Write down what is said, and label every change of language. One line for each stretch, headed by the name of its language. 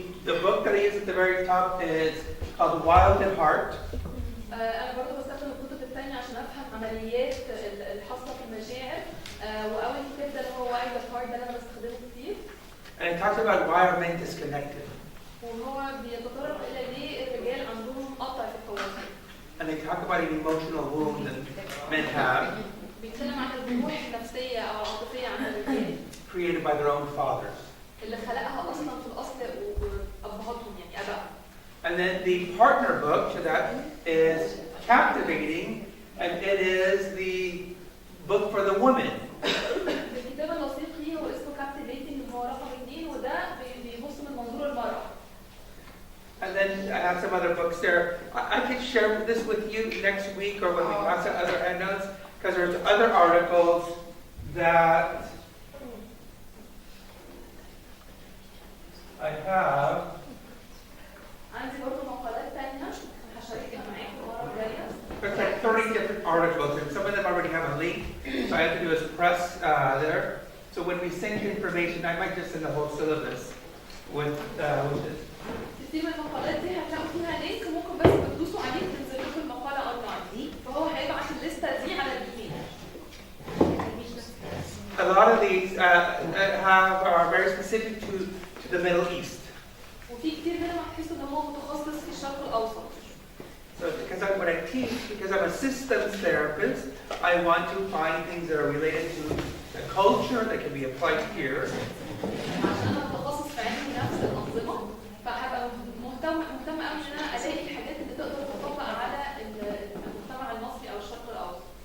English: The book that I use at the very top is called Wild at Heart.
Arabic: أنا برضه بستخدم الكتب الثانية عشان أفهم عمليات الحاصلة في المشاعر، وأول كتاب ده اللي هو Wild at Heart ده أنا بستخدمه كتير.
English: And it talks about why are men disconnected.
Arabic: وهو بيتطرق إلى ليه الرجال عندهم قطع في التواصل.
English: And they talk about an emotional wound that men have.
Arabic: بيتكلم عن الجروح النفسية أو العاطفية عند الرجال.
English: Created by their own fathers.
Arabic: اللي خلقها أصلاً في الأصل وأبهاتهم يعني أبائهم.
English: And then the partner book to that is Captivating, and it is the book for the woman.
Arabic: الكتاب اللصيق ليه هو اسمه Captivating، هو رقم 2 وده بيبص من منظور المرأة.
English: And then I have some other books there. I can share this with you next week or when we pass out other handouts, because there's other articles that I have.
Arabic: عندي برضه مقالات تانية هشاركها معاكم المرة الجاية.
English: There's like 30 different articles, and some of them already have a link. So I have to do is press there. So when we send you information, I might just send the whole syllabus with this.
Arabic: كتير من المقالات دي هتلاقوا فيها لينك، ممكن بس بتدوسوا عليه تنزل لكم المقالة اونلاين، فهو هيبعت الليستة دي على الايميل.
English: A lot of these are very specific to the Middle East.
Arabic: وفي كتير منهم هتحسوا ان هو متخصص في الشرق الاوسط.
English: So when I teach, because I'm a systems therapist, I want to find things that are related to the culture that can be applied here.
Arabic: عشان انا متخصص في علم نفس الانظمة، فهبقى مهتم قوي ان انا الاقي الحاجات اللي تقدر تطبق على المجتمع المصري او الشرق الاوسط.